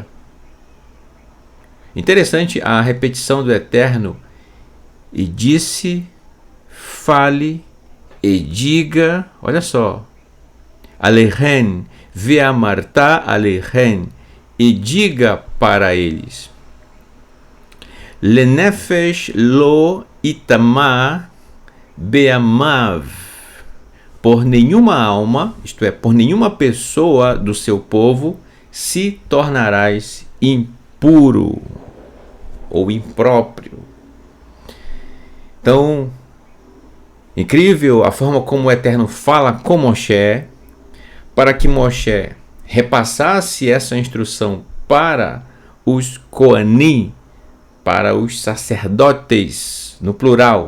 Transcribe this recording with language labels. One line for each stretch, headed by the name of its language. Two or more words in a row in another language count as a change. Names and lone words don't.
Portuguese: Interessante a repetição do Eterno. E disse, fale e diga. Olha só.
Hebrew: אלהם, ואמרת אלהם,
Portuguese: e diga para eles.
Hebrew: לנפש לא יטמא בעמיו,
Portuguese: por nenhuma alma, isto é, por nenhuma pessoa do seu povo, se tornarás impuro ou impróprio. Então, incrível a forma como o Eterno fala com Moshe, para que Moshe repassasse essa instrução para os Kohanim, para os sacerdotes, no plural.